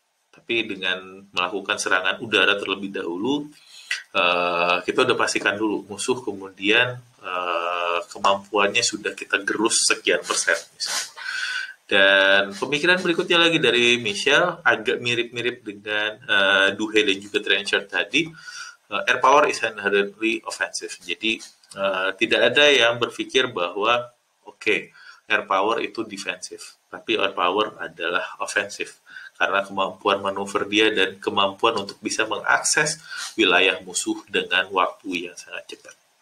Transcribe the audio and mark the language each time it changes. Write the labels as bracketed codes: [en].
[id] Tapi dengan melakukan serangan udara terlebih dahulu, kita udah pastikan dulu musuh kemudian kemampuannya sudah kita gerus sekian persen misalnya. Dan pemikiran berikutnya lagi dari Michelle agak mirip-mirip dengan Duhe dan juga Trencher tadi. [en] Air power is inherently offensive. [id] Jadi tidak ada yang berpikir bahwa air power itu defensif, tapi air power adalah offensive karena kemampuan manuver dia dan kemampuan untuk bisa mengakses wilayah musuh dengan waktu yang sangat cepat.